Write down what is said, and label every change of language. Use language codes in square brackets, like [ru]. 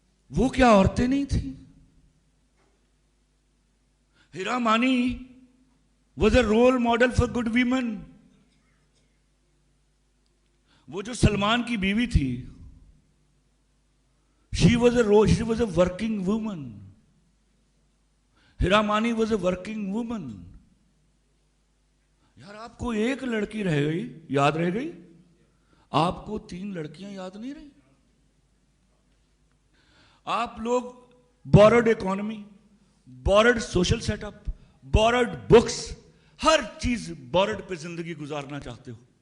[ur] وہ کیا عورتیں نہیں تھیں؟ [en] Hira Mani was a role model for good women. [ur] وہ جو سلمان کی بیوی تھی، [en] she was a working woman. Hira Mani was a working woman. [ur] یار آپ کو ایک لڑکی رہ گئی، یاد رہ گئی، آپ کو 3 لڑکیاں یاد نہیں رہی. آپ لوگ [en] borrowed economy, borrowed social setup, borrowed books، [ur] ہر چیز borrowed پہ زندگی گزارنا چاہتے ہو.